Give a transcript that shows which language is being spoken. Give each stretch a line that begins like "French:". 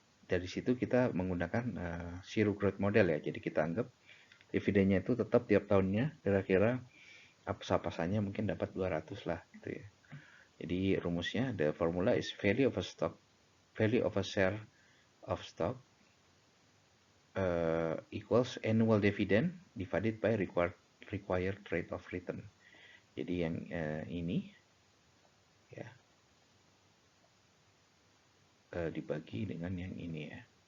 Indonesian: Dari situ kita menggunakan zero growth model ya, jadi kita anggap dividennya itu tetap tiap tahunnya kira-kira apa-apanya mungkin dapat 200 lah gitu ya.
English: Jadi rumusnya, the formula is value of a share of stock equals annual dividend divided by required rate of return.
Indonesian: Jadi yang ini ya dibagi dengan yang ini ya.